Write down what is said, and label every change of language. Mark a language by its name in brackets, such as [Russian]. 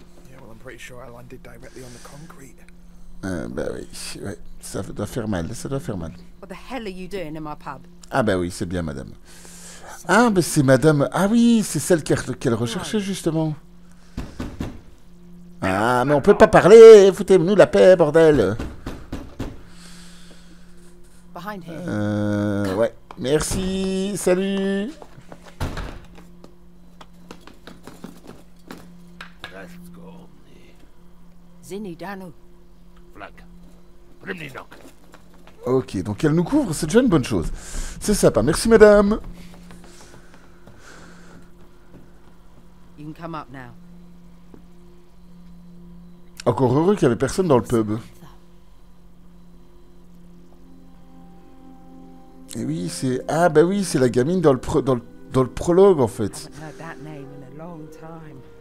[English] Yeah, well, I'm pretty sure I landed directly on the concrete. [French] Bah oui, ouais, ça doit faire mal, ça doit faire mal. [English] What the hell are you doing in my pub? [French] Ah bah oui, c'est bien, madame. Ah, mais c'est madame... Ah oui, c'est celle qu'elle recherchait, justement. Ah, mais on peut pas parler, foutez-nous la paix, bordel. Ouais, merci, salut. Zinni Danu. Flag. Rimni knock. Ok, donc elle nous couvre, c'est déjà une bonne chose. C'est sympa, merci madame. [English] You can come up now. [French] Encore heureux qu'il n'y avait personne dans le pub. Et oui, c'est... Ah bah oui, c'est la gamine dans le prologue en fait. [English] Haven't heard that name in a long time.